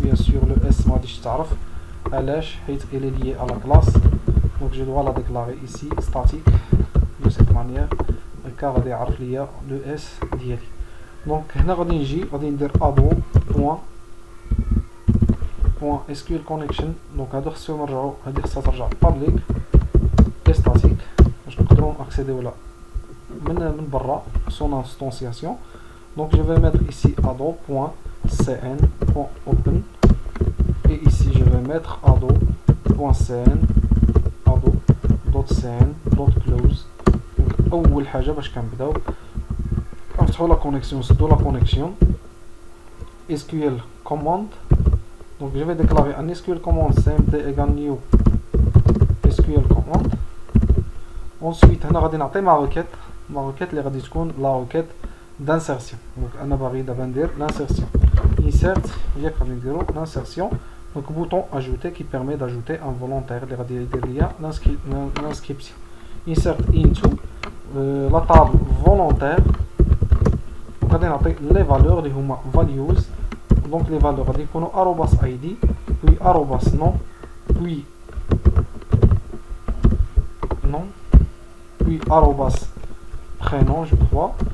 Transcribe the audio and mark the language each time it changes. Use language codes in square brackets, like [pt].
[fr] bien sûr le S [ar] ما غاديش تعرف علاش حيت [fr] il est lié à la classe. donc je dois la déclarer ici statique de cette manière car [ar] غادي يعرف ليا [fr] le S ديالي. [ar] donc هنا غادي نجي غادي ندير ado point SQL connection. donc هادو خصهم نرجعو هادي خصها ترجع [fr] public et statique [ar] باش نقدروا ناكسيديو ولا من برا [fr] son instantiation. donc je vais mettre ici ado.cn.open et ici je vais mettre ado.cn ado.cn.close. [ar] اول حاجه باش كنبداو نفتحوا لا كونيكسيون نسدوا لا كونيكسيون SQL command. [fr] donc je vais déclarer un SQL command cmd égale new SQL command. [ar] ensuite هنا غادي نعطي ما requête اللي غادي تكون لا requête d'insertion. donc انا باغي دابا ندير l'insertion insert ياك غادي نديرو l'insertion. [fr] donc bouton ajouter qui permet d'ajouter un volontaire [ar] اللي غادي يدير ليا [fr] l'inscription. insert into la table volontaire. [ar] غادي نعطي les valeurs اللي هما values. [fr] donc les valeurs [ar] غادي يكونوا [fr] @id puis @nom puis nom puis @prénom je crois.